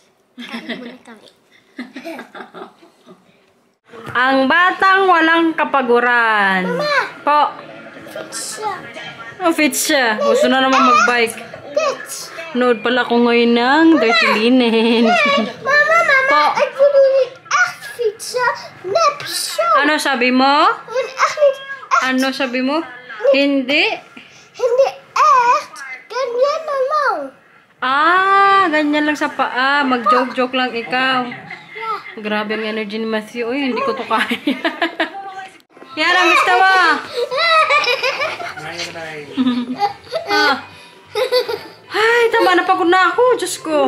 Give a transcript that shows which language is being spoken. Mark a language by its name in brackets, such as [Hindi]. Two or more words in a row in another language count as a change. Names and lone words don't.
[Filipino] Kain muna kami. Ang batang walang kapaguran. Mama! Po. Siya. Fit siya. Gusto na naman mag-bike. Bitch. Nood pala ko ngayon ng dirty linen. Mama, Po. [Dutch] ik wil niet echt fietsen. Nep, zo. [Filipino] Ano sabi mo? [Dutch] Ik wil echt niet echt. [Filipino] Ano sabi mo? Hindi. Hindi echt. Ganyan na lang. Ganyan lang sa paa. Mag-joke-joke lang ikaw. Grabe ang energy ni Matthew. Uy, hindi ko to kaya. Yara, gusto mo? Ay, tama na pagod na ako. Diyos ko.